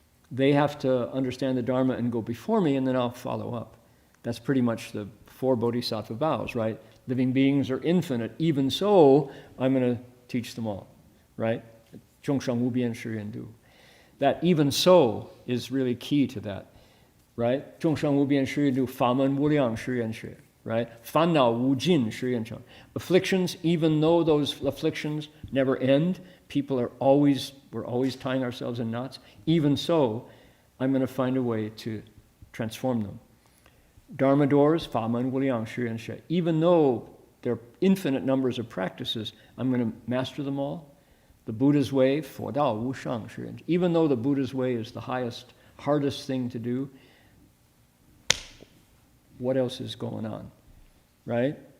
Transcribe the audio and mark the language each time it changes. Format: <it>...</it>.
<en>They have to understand the Dharma and go before me, and then I'll follow up. That's pretty much the 4 bodhisattva vows, right? Living beings are infinite. Even so, I'm going to teach them all, right?</en> <zh>众生无边誓愿度.</zh> <en>That even so is really key to that, right?</en> <zh>众生无边誓愿度, 法门无量誓愿学, right? 烦恼无尽誓愿成.</zh> <en>Afflictions, even though those afflictions never end, we're always tying ourselves in knots. Even so, I'm going to find a way to transform them.</en> <zh>Dharma doors, 法门无量誓愿学.</zh> <en>Even though there are infinite numbers of practices, I'm going to master them all. The Buddha's way, 佛道无上誓愿. Even though the Buddha's way is the hardest thing to do, what else is going on, right?</en>